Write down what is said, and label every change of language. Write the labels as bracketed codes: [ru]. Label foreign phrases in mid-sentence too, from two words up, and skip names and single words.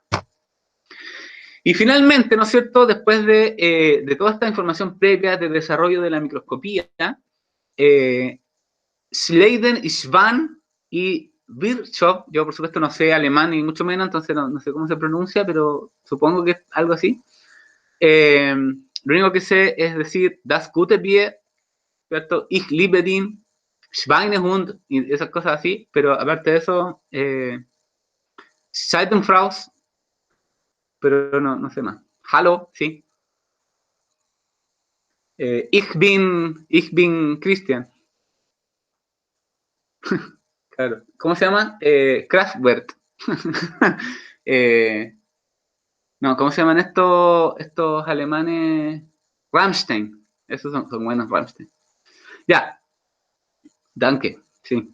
[es] Y finalmente, ¿no es cierto?, después de toda esta información previa de desarrollo de la microscopía, Schleiden, Schwann y Virchow, yo por supuesto no sé alemán ni mucho menos, entonces no sé cómo se pronuncia, pero supongo que es algo así. Lo único que sé es decir, [de] das gute Bier, ¿cierto? Ich liebe den, Schweinehund, [es] y esas cosas así, pero aparte de eso, Scheidenfraus, pero no sé más. Hallo, sí. [de] Ich bin Christian. [es] Claro. ¿Cómo se llama? Kraftwerk. No, ¿cómo se llaman estos alemanes? Rammstein. Esos son buenos Rammstein. Ya, danke, sí.